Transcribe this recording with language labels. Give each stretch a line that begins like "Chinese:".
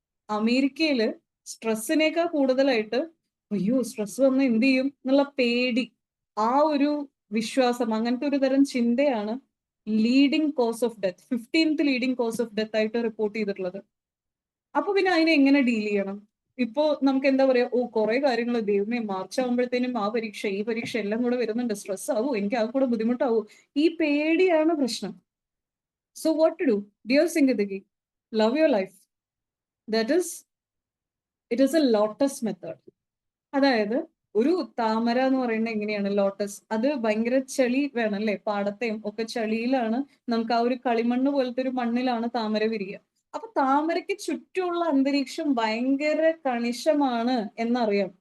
Malayalam: അമേരിക്കയില് സ്ട്രെസ്സിനേക്കാൾ കൂടുതലായിട്ട് അയ്യോ സ്ട്രെസ് വന്ന് എന്ത് ചെയ്യും എന്നുള്ള പേടി, ആ ഒരു വിശ്വാസം, അങ്ങനത്തെ ഒരു തരം ചിന്തയാണ് leading cos of death, 15th leading cos of death ആയിട്ട് റിപ്പോർട്ട് ചെയ്തിട്ടുള്ളത്. അപ്പൊ പിന്നെ അതിനെ എങ്ങനെ ഡീൽ ചെയ്യണം? ഇപ്പോ നമുക്ക് എന്താ പറയാ, കുറെ കാര്യങ്ങൾ ദൈവമേ, മാർച്ച് ആകുമ്പോഴത്തേനും ആ പരീക്ഷ ഈ പരീക്ഷ എല്ലാം കൂടെ വരുന്നുണ്ട്, സ്ട്രെസ് ആവൂ, എനിക്ക് ആ കൂടെ ബുദ്ധിമുട്ടാവൂ, ഈ പേടിയാണ് പ്രശ്നം.
English: So what to do? Dear Singadagi, love your life. That is, it is a lotus method.
Malayalam: അതായത് ഒരു താമര എന്ന് പറയുന്നത് എങ്ങനെയാണ് ലോട്ടസ്, അത് ഭയങ്കര ചെളി വേണം അല്ലേ, പാടത്തെയും ഒക്കെ ചെളിയിലാണ് നമുക്ക് ആ ഒരു കളിമണ്ണ് പോലത്തെ ഒരു മണ്ണിലാണ് താമര വിരിയുക. അപ്പൊ താമരയ്ക്ക് ചുറ്റുമുള്ള അന്തരീക്ഷം ഭയങ്കര കണിശമാണ് എന്നറിയാം.